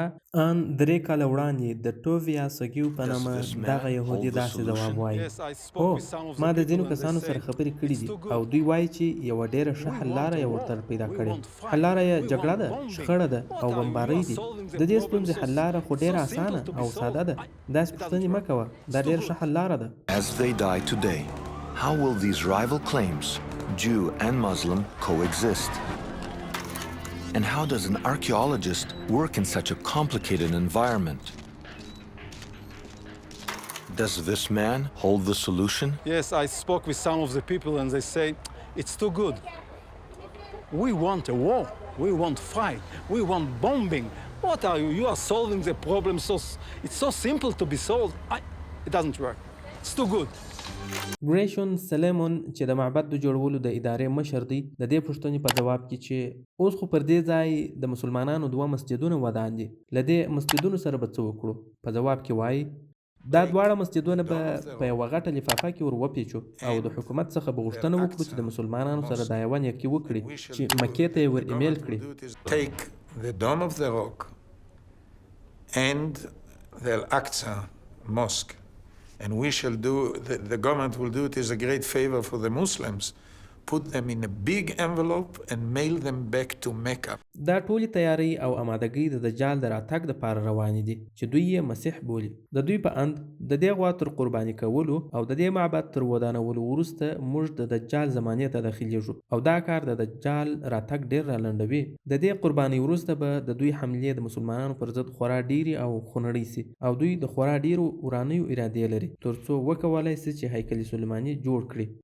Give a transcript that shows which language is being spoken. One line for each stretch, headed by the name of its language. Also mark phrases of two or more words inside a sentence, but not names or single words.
Pashto: ان 3 کاله وړاندې د ټوویا سګیو په نامه دغه یهودي داسې ځواب وایي: هو، ما د ځینو کسانو سره خبرې کړي دي او دوی وایي چې یوه ډیره ښه حل لاره یې ورته پیدا کړې. حل لاره یې جګړه ده، شخړه ده او بمبارۍ دي. د دې ستونزې حل لاره خو ډیره اسانه او ساده ده. داسې پوښتنې مه کوه، دا ډیره ښه حل لاره ده.
English: As they die today, how will these rival claims, Jew and Muslim, coexist? And how does an archaeologist work in such a complicated environment? Does this man hold the solution? Yes, I spoke with some of the people and they say, it's too good. We want a war. We want fight. We want bombing. What are you? You are solving the problem it's so simple to be solved. It doesn't work. It's too good.
Pashto: ګریشون سلیمون چې د معبد د جوړولو د ادارې مشر دی د دې پوښتنې په جواب کې چې اوس خو پر دې ځای د مسلمانانو 2 مسجدونه ودان دي له دې مسجدونو سره به څه وکړو په جواب کې وایي دا دواړه مسجدونه به په یوه غټه لفافه کې ور وپیچو او د حکومت څخه به غوښتنه وکړو چې د مسلمانانو سره دا یوه نیکي وکړي چې مکې ته یې ور ایمیل کړي.
English: Take the Dome of the Rock and the Al-Aqsa Mosque, and we shall do, the government will do it as a great favor for the Muslims, put them in a big envelope and mail them back to Mecca.
Pashto: دا ټولې تیاری او امادګۍ د دجال د راتګ دپاره روانې دي چې دوی یې مسیح بولي. د دوی په اند د دې غوا تر قرباني کولو او د دې معبد تر ودانولو وروسته موږ د دجال زمانې ته داخلیږو او دا کار د دجال راتګ ډېر رالنډوي. د دې قربانۍ وروسته به د دوی حملې د مسلمانانو پر ضد خورا ډېرې او خونړۍ سي او دوی د خورا ډېرو ورانیو ارادې لري تر څو وکولای سي چې هیکل سلیماني جوړ کړي.